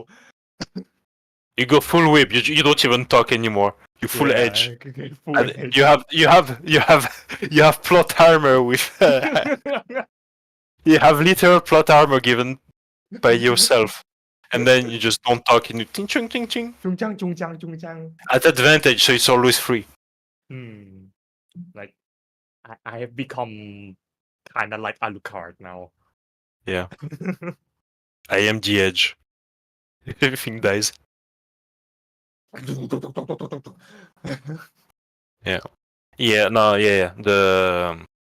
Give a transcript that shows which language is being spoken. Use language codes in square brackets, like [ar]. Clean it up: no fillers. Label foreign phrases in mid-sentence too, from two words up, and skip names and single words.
[en] You go full whip. You don't even talk anymore. You full edge. I can get full And edge. you have plot armor with. You have literal plot armor given by yourself, and then you just don't talk and you ting chung ting ting. Chung-chang, chung-chang, chung-chang. At advantage, so it's always free. Like I have become kind of like Alucard now. Yeah. I am the edge. Everything dies. Yeah, no, yeah. The